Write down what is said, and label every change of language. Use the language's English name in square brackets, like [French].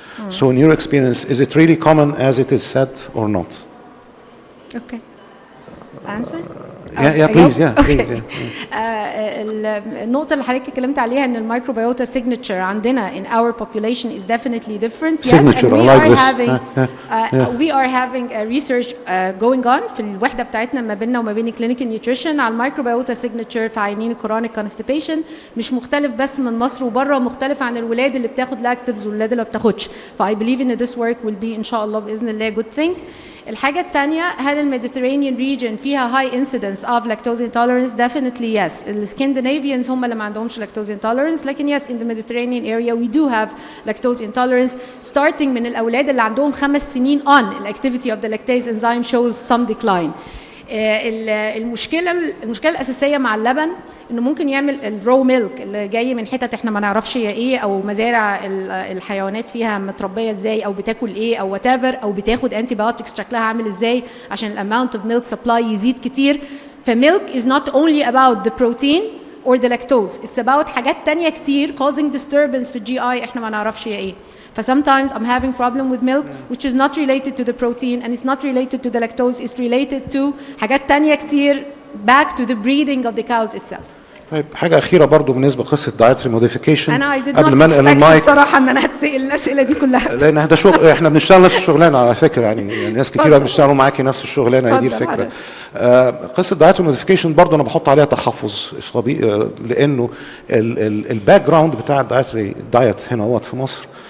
[English] So in your experience, is it really common as it is said or not? Okay. Answer? Please. [Arabic] النقطة اللي حضرتك اتكلمت عليها ان الميكروبيوتا signature عندنا [English] in our population is definitely different. Signature, yes, and I like this. we are having a research going on [Arabic] في الوحدة بتاعتنا ما بيننا وما بين clinical nutrition على الميكروبيوتا signature في عيانين chronic constipation. مش مختلف بس من مصر وبره، مختلف عن الولاد اللي بتاخد لاكتيفز والولاد اللي ما بتاخدش. [English] I believe in this work will be [Arabic] إن شاء الله بإذن الله [English] good thing. [Arabic] الحاجة الثانية، هل الميديترينيان [English] region فيها high incidence of lactose intolerance؟ Definitely yes. [Arabic] السكندنافيانز هم اللي ما عندهمش [English] lactose intolerance، لكن yes in the Mediterranean area we do have lactose intolerance starting [Arabic] من الأولاد اللي عندهم 5 سنين [English] on. Activity of the lactase enzyme shows some decline. [Arabic] المشكله الاساسيه مع اللبن انه ممكن يعمل الرو ميلك اللي جاي من حتت احنا ما نعرفش هي ايه، او مزارع الحيوانات فيها متربيه ازاي، او بتاكل ايه، او وات ايفر، او بتاخد انتي بايوتكس شكلها عامل ازاي عشان الاماونت اوف ميلك سبلاي يزيد كتير. [English] فميلك is not only about the protein or the lactose, it's about [Arabic] حاجات تانية كتير [English] causing disturbance [Arabic] في الجي اي احنا ما نعرفش هي ايه. [English] Sometimes I'm having problem with milk which is not related to the protein and it's not related to the lactose, it's related to [Arabic] حاجات تانية كتير [English] back to the breeding of the cows itself. [Arabic] طيب حاجة أخيرة برضو بالنسبة لقصة dietary modification. أنا [English] I did not expect [Arabic] بصراحة إن أنا هتسأل الأسئلة دي كلها. لأن ده شغل إحنا بنشتغل نفس الشغلانة على فكرة، يعني ناس كتيرة بيشتغلوا معاكي نفس الشغلانة، دي الفكرة. قصة dietary modification برضو أنا بحط عليها تحفظ لأنه الباك جراوند بتاع الدايت هنا في مصر